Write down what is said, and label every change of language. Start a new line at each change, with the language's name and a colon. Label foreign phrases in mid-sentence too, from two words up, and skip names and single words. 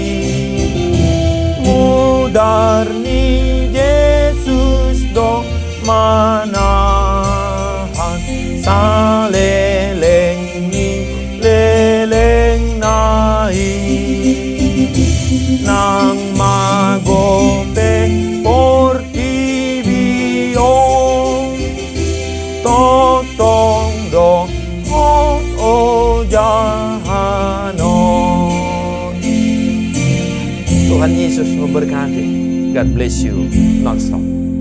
Batak Toba: mudar ni Yesus do manahan saleleng ni leleng nai nang magope portibio totong do o jahano.
Indonesian: Tuhan Yesus memberkati.
English: God bless you non-stop.